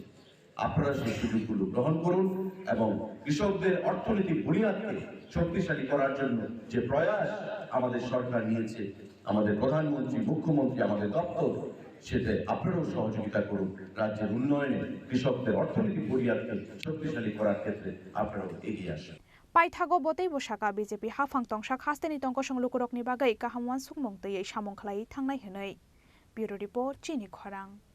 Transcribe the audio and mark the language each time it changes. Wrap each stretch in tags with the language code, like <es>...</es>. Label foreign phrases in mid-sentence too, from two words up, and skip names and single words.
<bn>আপনারা সেই সুযোগগুলো গ্রহণ করুন এবং কৃষকদের অর্থনৈতিক বুনিয়াদকে শক্তিশালী করার জন্য যে প্রয়াস আমাদের সরকার নিয়েছে, আমাদের প্রধানমন্ত্রী, মুখ্যমন্ত্রী, আমাদের দপ্তর, সেটা আপনারাও সহযোগিতা করুন। রাজ্যের উন্নয়নে কৃষকদের অর্থনৈতিক বুনিয়াদকে শক্তিশালী করার ক্ষেত্রে আপনারাও এগিয়ে আসুন।</bn> <trp>পাইথাগো বতেই বসাका বিজেপি হাফां तंसा खास्तेनि तंक संलुकुरकनि बागै काहामवान सुकमं तयै सामं खालायै थांनाय हनै।</trp> <en>Bureau Report</en> <trp>चिनी खरां।</trp>